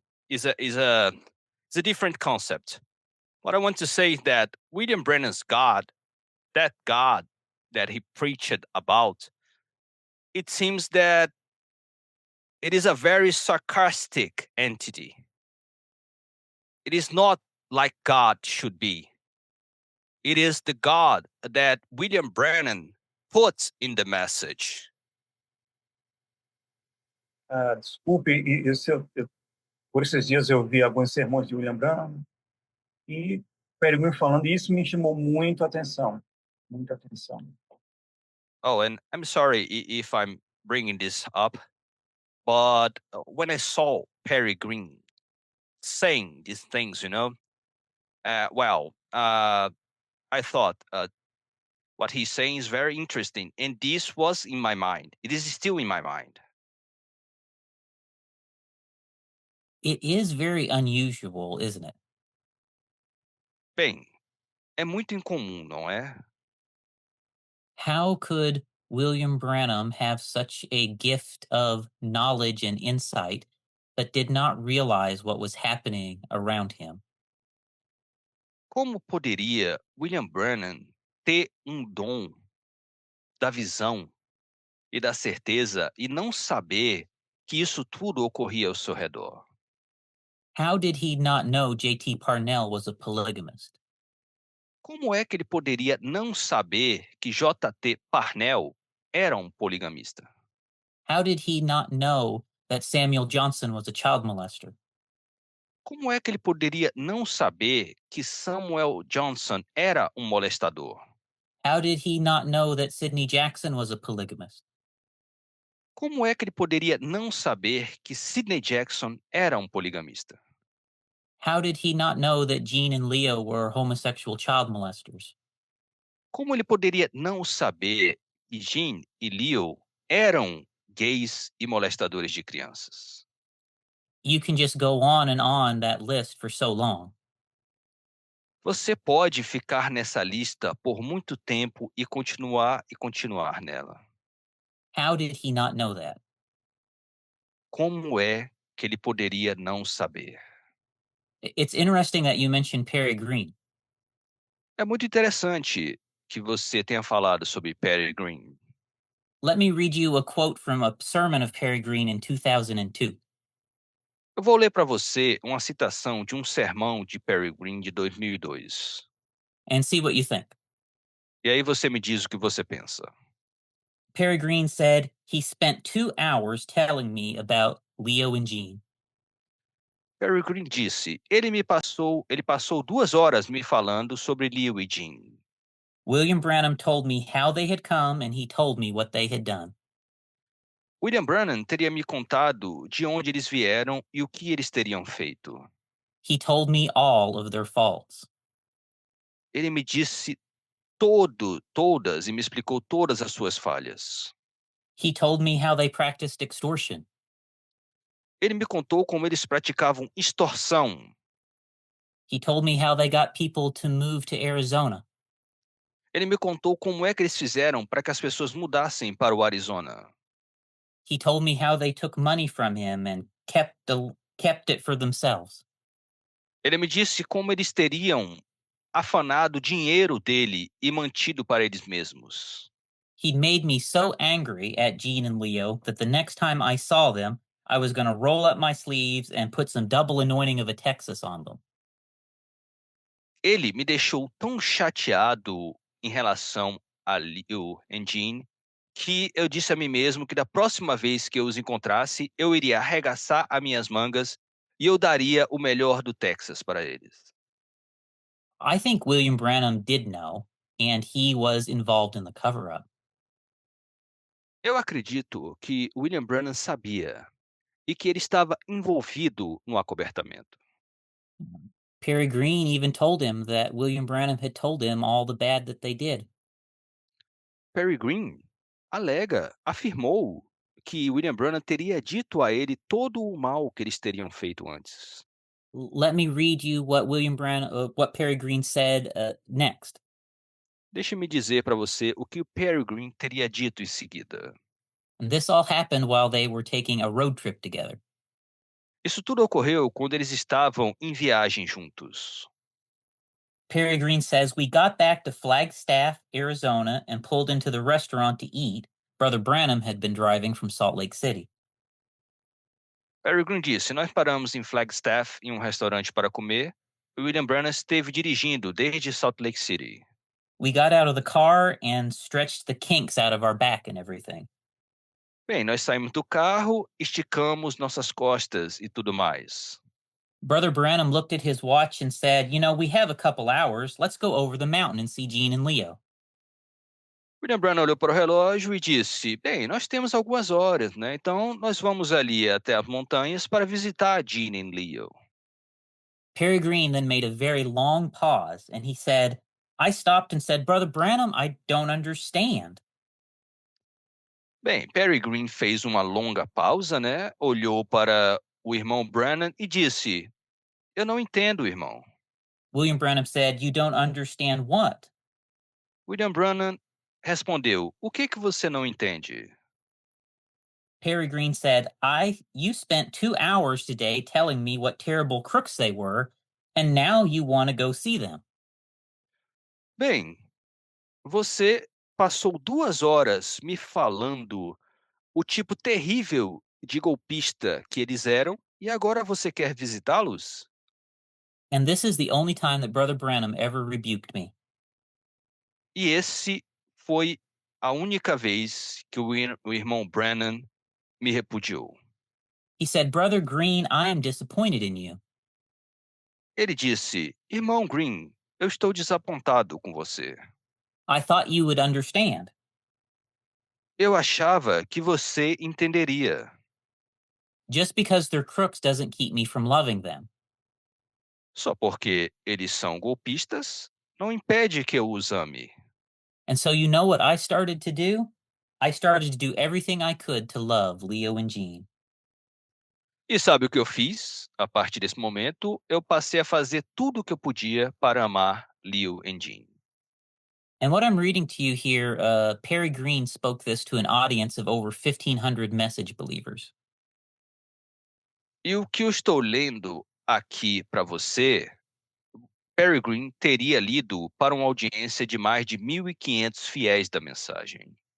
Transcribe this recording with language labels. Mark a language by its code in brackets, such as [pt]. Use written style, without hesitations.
[en] Is a different concept. What I want to say is that William Brennan's God, that God that he preached about, it seems that it is a very sarcastic entity. It is not like God should be. It is the God that William Branham puts in the message. [pt] Desculpe, por esses dias eu vi alguns sermões de William Branham e Perry Green falando, e isso me chamou muito a atenção. Muita atenção. [en] Oh, and I'm sorry if I'm bringing this up, but when I saw Perry Green saying these things, I thought what he's saying is very interesting. And this was in my mind. It is still in my mind. It is very unusual, isn't it? [pt] Bem, é muito incomum, não é? [en] How could William Branham have such a gift of knowledge and insight, but did not realize what was happening around him? [pt] Como poderia William Branham ter dom da visão e da certeza e não saber que isso tudo ocorria ao seu redor? [en] How did he not know J.T. Parnell was a polygamist? [pt] Como é que ele poderia não saber que J.T. Parnell era poligamista? [en] How did he not know that Samuel Johnson was a child molester? [pt] Como é que ele poderia não saber que Samuel Johnson era molestador? [en] How did he not know that Sidney Jackson was a polygamist? [pt] Como é que ele poderia não saber que Sidney Jackson era poligamista? [en] How did he not know that Gene and Leo were homosexual child molesters? [pt] Como ele poderia não saber que Jean e Leo eram gays e molestadores de crianças? [en] You can just go on and on that list for so long. [pt] Você pode ficar nessa lista por muito tempo e continuar nela. [en] How did he not know that? [pt] Como é que ele poderia não saber? [en] It's interesting that you mentioned Perry Green. [pt] É muito interessante que você tenha falado sobre Perry Green. [en] Let me read you a quote from a sermon of Perry Green in 2002. [pt] Eu vou ler para você uma citação de um sermão de Perry Green de 2002. [en] and see what you think. [pt] E aí você me diz o que você pensa. [en] Perry Green said he spent 2 hours telling me about Leo and Jean. [pt] Perry Green disse: ele passou 2 horas me falando sobre Leo e Jean. [en] William Branham told me how they had come and he told me what they had done. [pt] William Branham teria me contado de onde eles vieram e o que eles teriam feito. [en] He told me all of their faults. [pt] Ele me disse todas e me explicou todas as suas falhas. [en] He told me how they practiced extortion. [pt] Ele me contou como eles praticavam extorsão. [en] He told me how they got people to move to Arizona. [pt] Ele me contou como é que eles fizeram para que as pessoas mudassem para o Arizona. [en] He told me how they took money from him and kept it for themselves. [pt] Ele me disse como eles teriam afanado o dinheiro dele e mantido para eles mesmos. [en] He made me so angry at Jean and Leo that the next time I saw them, I was going to roll up my sleeves and put some double anointing of a Texas on them. [pt] Ele me deixou tão chateado em relação a Leo e Jean que eu disse a mim mesmo que da próxima vez que eu os encontrasse, eu iria arregaçar as minhas mangas e eu daria o melhor do Texas para eles. [en] I think William Branham did know, and he was involved in the cover up. [pt] Eu acredito que William Branham sabia e que ele estava envolvido no acobertamento. [en] Perry Green even told him that William Branham had told him all the bad that they did. [pt] Perry Green afirmou que William Branham teria dito a ele todo o mal que eles teriam feito antes. [en] Let me read you what what Perry Green said next. [pt] Deixe-me dizer para você o que o Perry Green teria dito em seguida. [en] And this all happened while they were taking a road trip together. [pt] Isso tudo ocorreu quando eles estavam em viagem juntos. [en] Perry Green says, we got back to Flagstaff, Arizona, and pulled into the restaurant to eat. Brother Branham had been driving from Salt Lake City. [pt] Perry Green disse: nós paramos em Flagstaff em um restaurante para comer. E William Branham esteve dirigindo desde Salt Lake City. [en] We got out of the car and stretched the kinks out of our back and everything. [pt] Bem, nós saímos do carro, esticamos nossas costas e tudo mais. [en] Brother Branham looked at his watch and said, you know, we have a couple hours. Let's go over the mountain and see Jean and Leo. [pt] William Branham olhou para o relógio e disse: bem, nós temos algumas horas, né? Então nós vamos ali até as montanhas para visitar Jean e Leo. [en] Perry Green then made a very long pause and he said, I stopped and said, Brother Branham, I don't understand. [pt] Bem, Perry Green fez uma longa pausa, né? Olhou para o irmão Branham e disse: eu não entendo, irmão. [en] William Branham said, you don't understand what? [pt] William Branham respondeu: o que você não entende? [en] Perry Green said, you spent 2 hours today telling me what terrible crooks they were, and now you want to go see them. [pt] Bem, você passou 2 horas me falando o tipo terrível de golpista que eles eram e agora você quer visitá-los? [en] And this is the only time that Brother Branham ever rebuked me. [pt] E esse foi a única vez que o irmão Branham me repudiou. [en] He said, Brother Green, I am disappointed in you. [pt] Ele disse: irmão Green, eu estou desapontado com você. [en] I thought you would understand. [pt] Eu achava que você entenderia. [en] Just because they're crooks doesn't keep me from loving them. [pt] Só porque eles são golpistas, não impede que eu os ame. [en] And so you know what I started to do? I started to do everything I could to love Leo and Jean. [pt] E sabe o que eu fiz? A partir desse momento, eu passei a fazer tudo o que eu podia para amar Leo e Jean. [en] And what I'm reading to you here, Perry Green spoke this to an audience of over 1,500 message believers. [pt] E o que eu estou lendo aqui para você, Perry Green teria lido para uma audiência de mais de 1.500 fiéis da mensagem.